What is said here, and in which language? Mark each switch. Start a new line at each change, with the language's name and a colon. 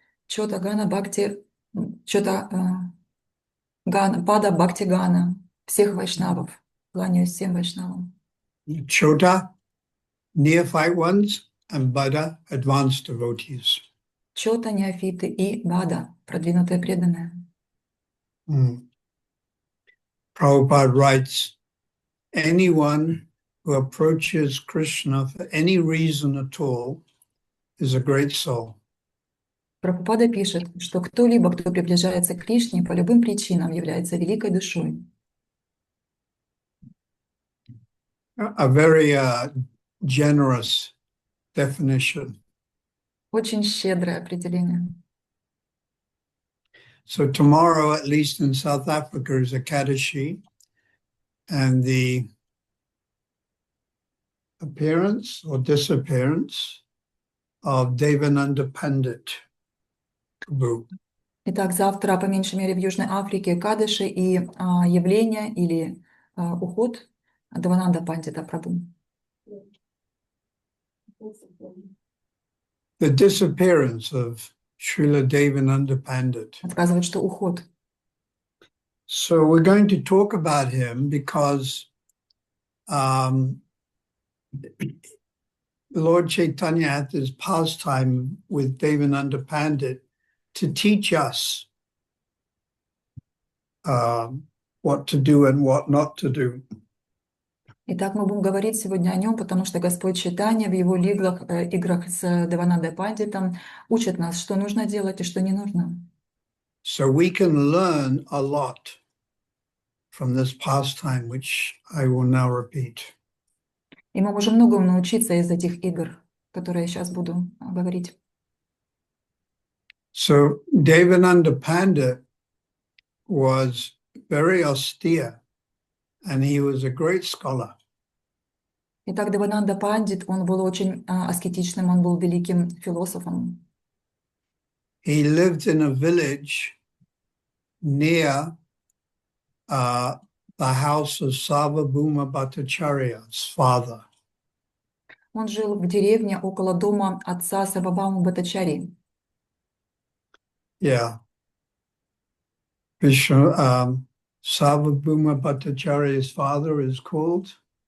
Russian: Чота Гана Бхакти, Чота Гана, Пада Бхакти Гана, всех вайшнавов. Кланяюсь всем вайшнавам.
English: Chota, neophyte ones, and Bada, advanced devotees.
Russian: Чота, неофиты и Бада, продвинутые преданные.
English: Prabhupada writes, anyone who approaches Krishna for any reason at all is a great soul.
Russian: Прабхупада пишет, что кто-либо, кто приближается к Кришне, по любым причинам является великой душой.
English: A very generous definition.
Russian: Очень щедрое определение.
English: So tomorrow, at least in South Africa, is Ekadashi, and the appearance or disappearance of Devananda Pandit Prabhu.
Russian: Итак, завтра, по меньшей мере, в Южной Африке Кадыши и явление или уход Девананда Пандита Прабху.
English: The disappearance of Srila Devananda Pandit.
Russian: Рассказывает, что уход.
English: So we're going to talk about him because Lord Chaitanya had this pastime with Devananda Pandit to teach us what to do and what not to do.
Russian: Итак, мы будем говорить сегодня о нем, потому что Господь Чайтанья в его играх с Деванандой Пандитом учит нас, что нужно делать и что не нужно.
English: So we can learn a lot from this pastime, which I will now repeat.
Russian: И мы можем многому научиться из этих игр, которые я сейчас буду говорить.
English: So Devananda Pandit was very austere, and he was a great scholar.
Russian: Итак, Девананда Пандит, он был очень аскетичным, он был великим философом.
English: He lived in a village near the house of Sarvabhauma Bhattacharya's father.
Russian: Он жил в деревне около дома отца Сарвабхаума Бхаттачарьи.
English: Yeah. Vishnu, Sarvabhauma Bhattacharya's father is called?